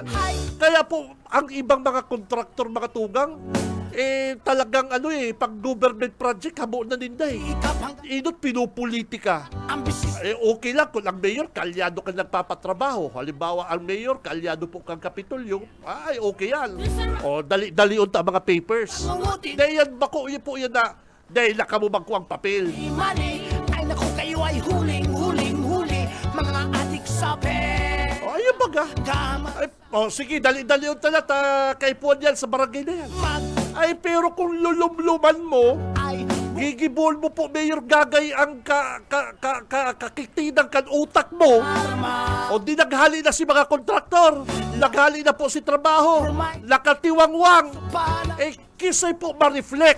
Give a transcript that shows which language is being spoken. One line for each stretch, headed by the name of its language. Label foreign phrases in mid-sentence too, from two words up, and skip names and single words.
Bikol: Kaya po, ang ibang mga kontraktor, mga tugang, talagang pag government project, habo na ninday. Inot pinupolitika. Okay lang kung ang mayor, kalyado ka nagpapatrabaho. Halimbawa, ang mayor, kalyado po kang Kapitolyo, ay okay yan. O, dali-dalion ta mga papers. Dahil yan, bako, yun po yan na, dahil nakamubang ko ang papel.
Filipino: Ay naku, kayo ay huling-huli, mga adik sabi.
Bikol: Ayun baga. Sige, dali-dalion talat kay Puan yan sa barangay na yan. Ay, pero kung lulumluman mo, gigibol mo po, Mayor Gagay, ang kakitinang kan utak mo. O di naghali na si mga kontraktor. Naghali na po si trabaho. Nakatiwangwang. Kisay po ma-reflect.